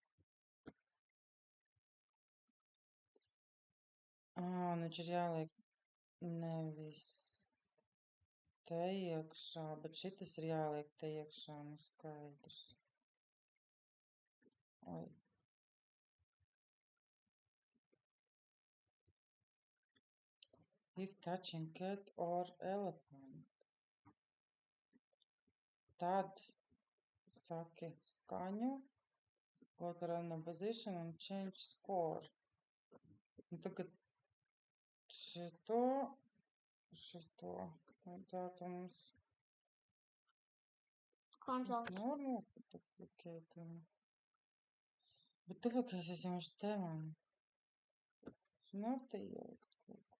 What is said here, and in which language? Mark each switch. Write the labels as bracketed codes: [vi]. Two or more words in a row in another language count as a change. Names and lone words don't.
[lv] Viņš ir jāliek nevis te iekšā, bet šitas ir jāliek te iekšā, nu skaidrs. Oi. [en] If touching cat or elephant. [lv] Tad saki skaņu, [en] go to random position and change score. [lv] Un tagad šito vajadzētu mums Kontrol. noduplikēt. Bet duplikēsies jau viņš te man. Nav te ielikt kaut kur.